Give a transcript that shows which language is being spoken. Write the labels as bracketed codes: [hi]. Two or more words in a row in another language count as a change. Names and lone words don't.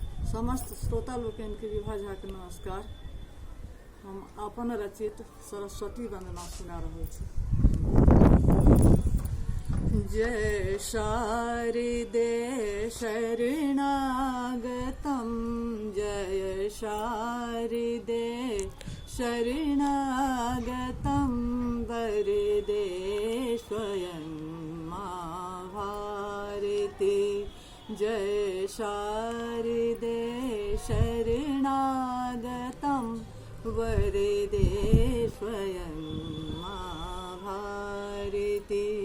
[mai] समस्त श्रोता लोकन के विभा झा के नमस्कार। हम अपन रचित सरस्वती वंदना सुना रहे छी। [sa] जय शारदे शरणागतम, जय शारदे शरणागतम, वरदे स्वयं मां भारती। जय शारदे शरणागतम, वरदे स्वयं मां भारती।